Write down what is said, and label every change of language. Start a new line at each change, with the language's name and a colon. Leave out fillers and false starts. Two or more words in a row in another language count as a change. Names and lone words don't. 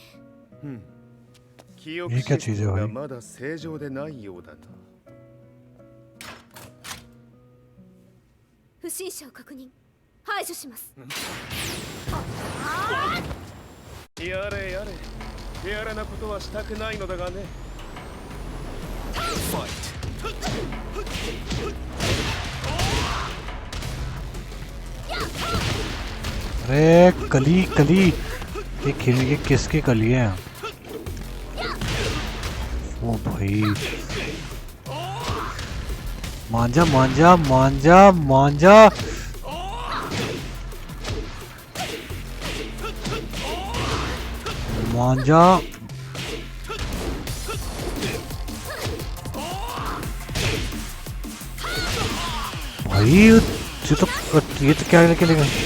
Japanese: 記憶システムがまだ正常でないようだな。不審者を確認。排除します。やれやれ。手荒なことはしたくないのだがね。
Hindi: अरे कली कली ये खेल ये किसकी कली है? ओ भाई मांझा मांझा मांझा मांझा मांझा भाई ये तो क्या निकलेगा?